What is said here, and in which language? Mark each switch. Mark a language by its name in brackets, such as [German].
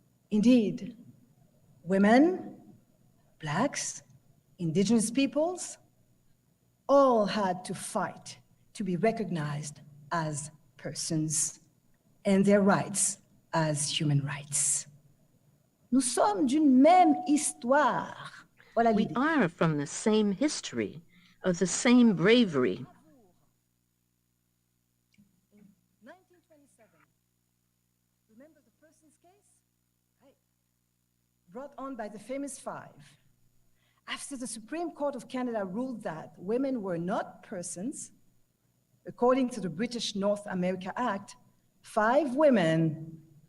[English] Indeed, women, Blacks, indigenous peoples, all had to fight to be recognized as persons and their rights as human rights. [French] Nous sommes d'une même histoire. Voilà [English] We [French] l'idée. [English] are from the same history, of the same bravery. 1927. Remember the person's case? Right. brought on by the famous five, after the Supreme Court of Canada ruled that women were not persons, according to the British North America Act, 5 women,